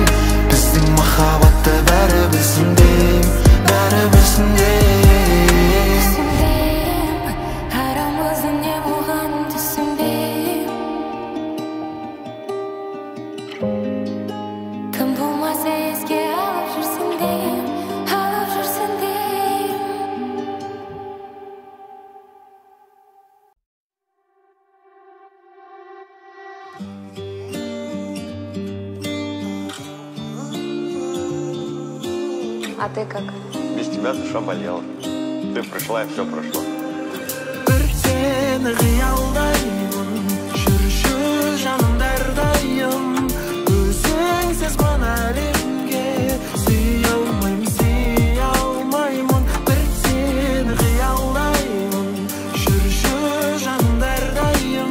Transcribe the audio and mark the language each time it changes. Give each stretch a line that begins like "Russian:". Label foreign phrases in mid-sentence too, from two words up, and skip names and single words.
Kazakh: Біздің махаббатты бәрі білсін дейм, бәрі білсін дейм. Түсінбейм, арамызда не болғанын түсінбейм. Тым болмаса еске алып жүрсін дейм, алып жүрсін дейм.
Russian: А ты как? Без тебя душа болела. Ты пришла, и все прошло.
Kazakh: Бір сені қиялдаймын, жүрші жаным дәрдайым. Өзіңсіз мына әлемге сүйе алмаймын. Бір сені қиялдаймын, жүрші жаным дәрдайым.